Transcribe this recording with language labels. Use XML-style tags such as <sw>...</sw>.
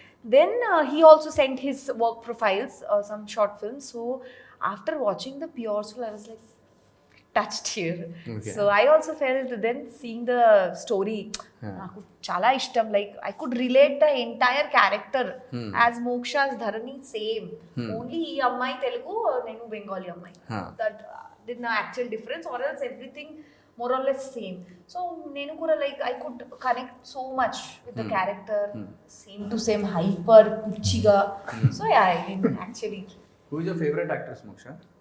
<en>Then he also sent his work profiles, some short films. So after watching the Pure Soul, I was like touched here. Okay. So I also felt then seeing the story,</en> <te>నాకు చాలా ఇష్టం.</te> <en>Like I could relate the entire character as Moksha's Dharani same.</en> <te>Only ఈ అమ్మాయి తెలుగు, నేను బెంగాలీ అమ్మాయి.</te> <en>That did no actual difference, or else everything more or less same. So</en> <te>నేను కూడా</te> <en>like I could connect so much with the character, same to same hyper కుచ్చిగా. So yeah, I did actually. Who is your favorite actress, Moksha?</en>